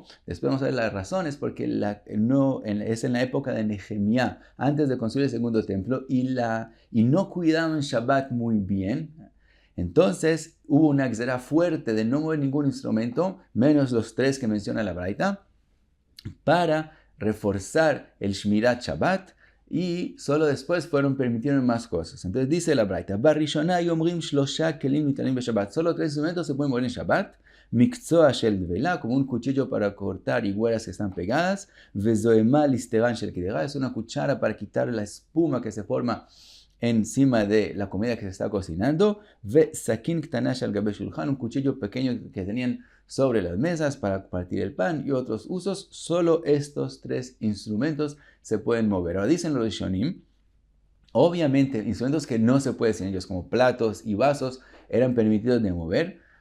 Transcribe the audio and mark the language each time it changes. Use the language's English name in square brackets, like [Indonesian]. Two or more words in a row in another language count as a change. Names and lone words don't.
[Spanish] Después vamos a ver las razones, porque es en la época de Nehemías, antes de construir el segundo templo, y no cuidaban Shabbat muy bien. Entonces hubo una exera fuerte de no mover ningún instrumento, menos los 3 que menciona la Braita, para reforzar el [Hebrew] שמירת שבת, [Spanish] y solo después permitieron más cosas. Entonces dice la Braita, [Hebrew] בראשונה אומרים שלשה כלים ניטלים בשבת. [Spanish] Solo 3 instrumentos se pueden mover en Shabbat. [Hebrew] מקצוע של דבילה, [Spanish] como un cuchillo para cortar higueras que están pegadas. [Hebrew] וזומא ליסטרן של קדרה, [Spanish] es una cuchara para quitar la espuma que se forma encima de la comida que se está cocinando. [Hebrew] וסכין קטנה של גבי שלחן, [Spanish] un cuchillo pequeño que tenían sobre las mesas para partir el pan y otros usos. Solo estos 3 instrumentos se pueden mover. Ahora dicen los Rishonim, obviamente instrumentos que no se pueden sin ellos, como platos y vasos, eran permitidos de mover.